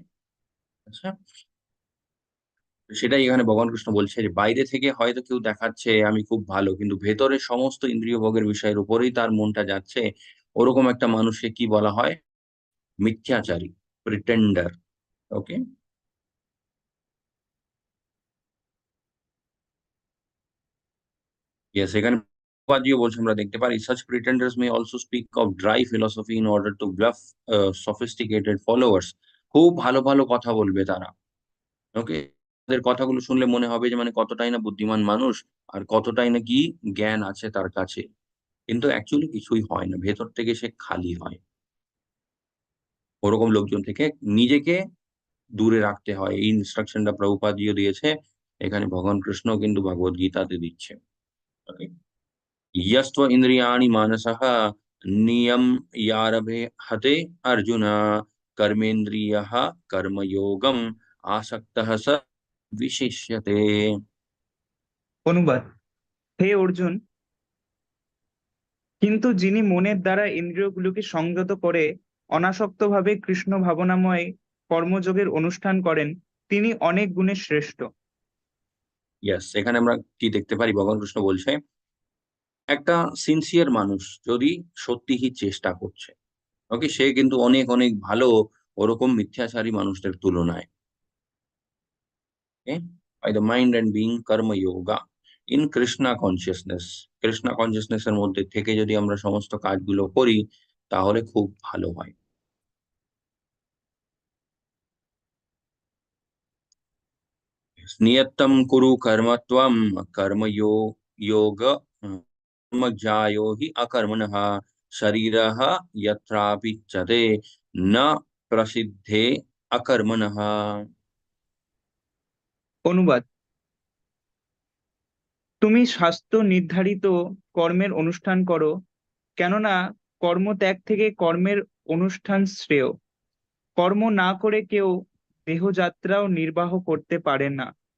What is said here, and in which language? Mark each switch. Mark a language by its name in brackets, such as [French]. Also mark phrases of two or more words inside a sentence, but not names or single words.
[Bangla] আচ্ছা, সেটাই এখানে ভগবান কৃষ্ণ বলছে যে বাইরে থেকে হয়তো কেউ দেখাচ্ছে আমি খুব ভালো, কিন্তু ভেতরে সমস্ত ইন্দ্রিয় ভোগের বিষয়ের উপরেই তার মনটা যাচ্ছে, ওরকম একটা মানুষকে কি বলা হয়, মিথ্যাচারী, প্রিটেন্ডার। ওকে, ইয়েস, এখানে প্রভুপাদজিও বলছে, আমরা দেখতে পারি [English] such pretenders may also speak of dry philosophy in order to bluff sophisticated followers। [Bangla] খুব ভালো ভালো কথা বলবে তারা, ওকে, তাদের কথাগুলো শুনলে মনে হবে যে মানে কতটাই না বুদ্ধিমান মানুষ, আর কতটাই না কি জ্ঞান আছে তার কাছে, কিন্তু অ্যাকচুয়ালি কিছুই হয় না, ভেতর থেকে সে খালি হয়। ওরকম লোকজন থেকে নিজেকে দূরে রাখতে হয়, এই ইনস্ট্রাকশনটা প্রভুপাদজিও দিয়েছে, এখানে ভগবান কৃষ্ণ কিন্তু ভগবদ গীতাতে দিচ্ছে। [Sanskrit] यस्त्व इंद्रियाणि मानसः नियम्यारभे हते अर्जुन कर्मेन्द्रियः कर्मयोगम आसक्तः स विशिष्यते। [Bangla] অনুবাদ: হে অর্জুন, কিন্তু যিনি মনের দ্বারা ইন্দ্রিয়গুলোকে সংযত করে অনাসক্তভাবে কৃষ্ণ ভাবনাময় কর্মযোগের অনুষ্ঠান করেন, তিনি অনেক গুণে শ্রেষ্ঠ। ইয়েস, এখানে আমরা কি দেখতে পারি? ভগবান কৃষ্ণ বলছে একটা সিনসিয়ার মানুষ যদি সত্যিই চেষ্টা করছে, ওকে, সে কিন্তু অনেক অনেক ভালো ওরকম মিথ্যাচারী মানুষদের তুলনায়। [English] by the mind and being karma yoga in Krishna consciousness, Krishna consciousness [Bangla] এর মধ্যে থেকে যদি আমরা সমস্ত কাজগুলো করি তাহলে খুব ভালো হয়। [Sanskrit] नियतं कुरु कर्म त्वं कर्मयो योग कर्मज्ञायो हि अकर्मणः शरीरः यत्रापिच्यते न प्रसिद्धे अकर्मणः। [Bangla] অনুবাদ: তুমি শাস্ত্র নির্ধারিত কর্মের অনুষ্ঠান করো, কেননা কর্ম ত্যাগ থেকে কর্মের অনুষ্ঠান শ্রেয়। কর্ম না করে কেউ দেহযাত্রাও নির্বাহ করতে পারে না।